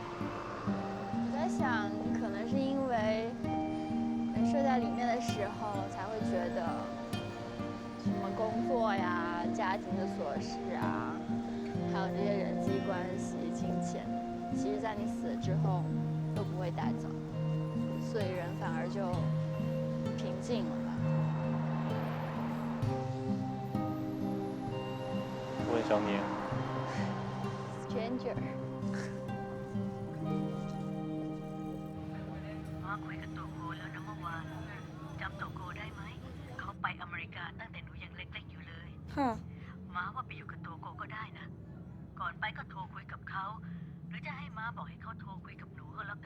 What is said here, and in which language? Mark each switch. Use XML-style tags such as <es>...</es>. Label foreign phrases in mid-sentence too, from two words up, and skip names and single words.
<zh>我在想，可能是因为睡在里面的时候，才会觉得什么工作呀、家庭的琐事啊，还有这些人际关系、金钱，其实在你死了之后都不会带走，所以人反而就平静了吧。我很想你。 Stranger。</zh> <th>ม้าคุยกับโตโกแล้วนะเมื่อวานจำโตโกได้ไหมเขาไปอเมริกาตั้งแต่หนูยังเล็กๆอยู่เลย ค่ะ ม้าว่าไปอยู่กับโตโกก็ได้นะก่อนไปก็โทรคุยกับเขาหรือจะให้ม้าบอกให้เขาโทรคุยกับหนูก็แล้วกัน</th>